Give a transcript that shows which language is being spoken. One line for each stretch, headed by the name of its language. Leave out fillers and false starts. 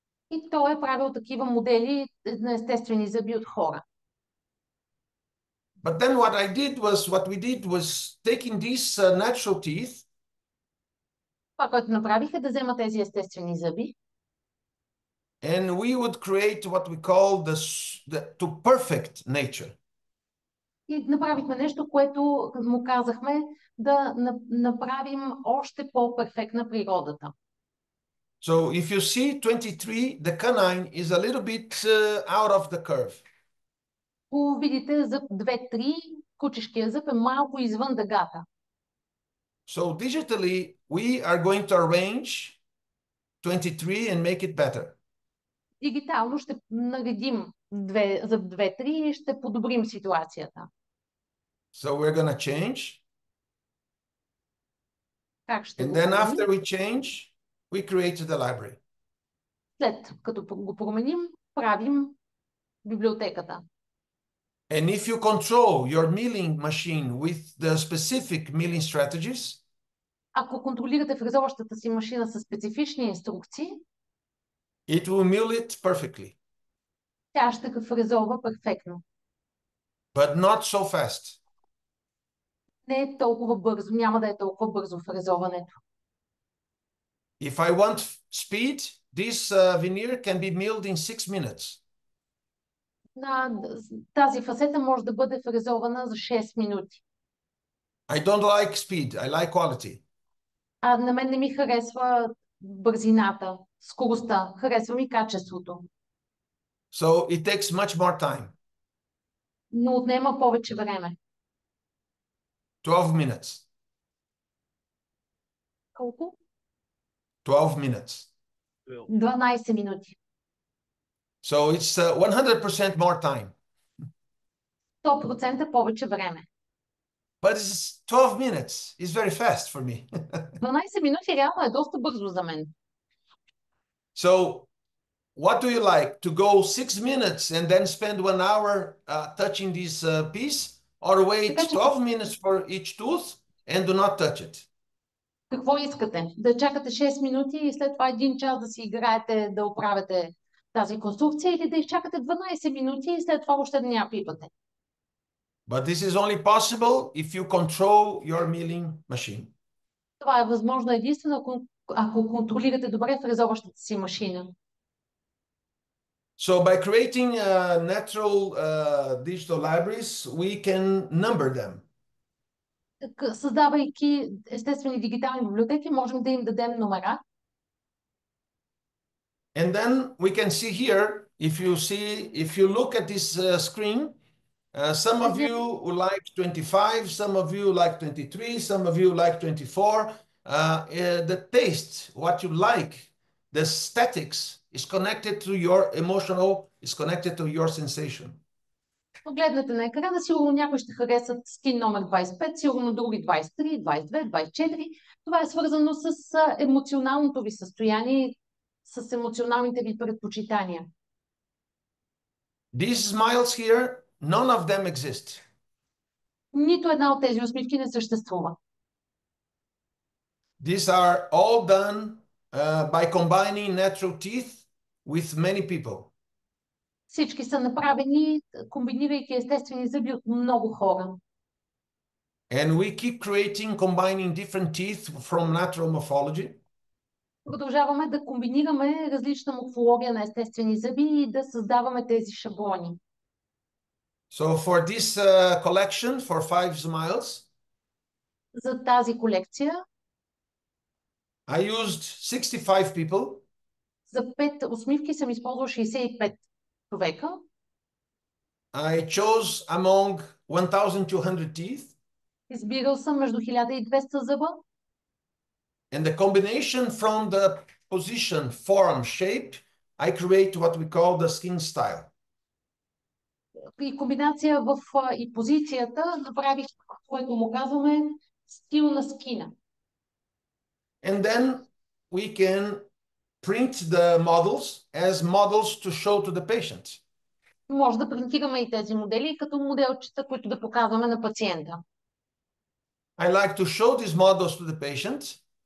Bulgarian: И той е правил такива модели на естествени зъби от хора.
English: But then what we did was taking these natural teeth.
Bulgarian: Това, което направиха, да вземат тези естествени зъби.
English: And we would create what we call to perfect nature.
Bulgarian: И направихме нещо, което му казахме да направим още по-перфектна природата.
English: So if you see 23, the canine is a little bit out of the curve.
Bulgarian: Ако видите зъб 2-3, кучешкия зъб е малко извън дъгата.
English: So digitally, we are going to arrange 23 and make it better.
Bulgarian: Дигитално ще наредим зъб 2-3 и ще подобрим ситуацията.
English: So we're going to change.
Bulgarian: Как ще
English: And
Bulgarian: го
English: then
Bulgarian: променим?
English: after we change, we create the library.
Bulgarian: След като го променим, правим библиотеката.
English: And if you control your milling machine with the specific milling strategies,
Bulgarian: Ако контролирате фрезоващата си машина с специфични инструкции,
English: it will mill it perfectly,
Bulgarian: тя ще го фрезова перфектно.
English: but not so fast.
Bulgarian: Не е толкова бързо, няма да е толкова бързо фрезоването.
English: If I want speed, this veneer can be milled in 6 minutes.
Bulgarian: Тази фасета може да бъде фрезована за 6 минути.
English: I don't like speed, I like quality.
Bulgarian: А на мен не ми харесва бързината, скоростта, харесва ми качеството.
English: So it takes much more time.
Bulgarian: Но отнема повече време.
English: 12 minutes.
Bulgarian: Колко?
English: 12 minutes.
Bulgarian: 12 минути.
English: So it's 100% more time.
Bulgarian: 100% повече време.
English: But it's 12 minutes. It's very fast for me.
Bulgarian: 12 минути реално е доста бързо за мен.
English: So what do you like? To go 6 minutes and then spend 1 hour touching this piece? Or wait 12 minutes for each tooth and do not touch it?
Bulgarian: Какво искате? Да чакате 6 минути и след това 1 час да си играете, да оправяте тази конструкция, или да изчакате 12 минути и след това още да не я пипате?
English: But this is only possible if you control your milling machine.
Bulgarian: Това е възможно единствено, ако контролирате добре фрезоващата си машина.
English: So by creating natural digital libraries, we can number them.
Bulgarian: Създавайки естествени дигитални библиотеки, можем да им дадем номера.
English: And then we can see here, if you look at this screen, some of you like 25, some of you like 23, some of you like 24. The taste, what you like, the aesthetics is connected to your emotional, is connected to your sensation.
Bulgarian: Погледнете на екрана, сигурно някой ще харесат скин номер 25, сигурно други 23, 22, 24. Това е свързано с емоционалното ви състояние, с емоционалните ви предпочитания.
English: These smiles here, none of them exist.
Bulgarian: Нито една от тези усмивки не съществува.
English: These are all done by combining natural teeth with many people.
Bulgarian: Всички са направени, комбинирайки естествени зъби от много хора.
English: And we keep creating, combining different teeth from natural morphology.
Bulgarian: Продължаваме да комбинираме различна морфология на естествени зъби и да създаваме тези шаблони.
English: So for this collection, for 5 smiles,
Bulgarian: За тази колекция,
English: I used 65 people.
Bulgarian: за 5 усмивки съм използвал 65 човека.
English: I chose among 1,200 teeth.
Bulgarian: Избирал съм между 1200 зъба.
English: And the combination from the position, form, shape, I create what we call the skin style.
Bulgarian: И комбинация и позицията направих което му казваме стил на скина.
English: And then we can print the models as models to show to the patient.
Bulgarian: Може да принтираме и тези модели като моделчета, които да показваме на пациента.
English: I like to show these models to the patient,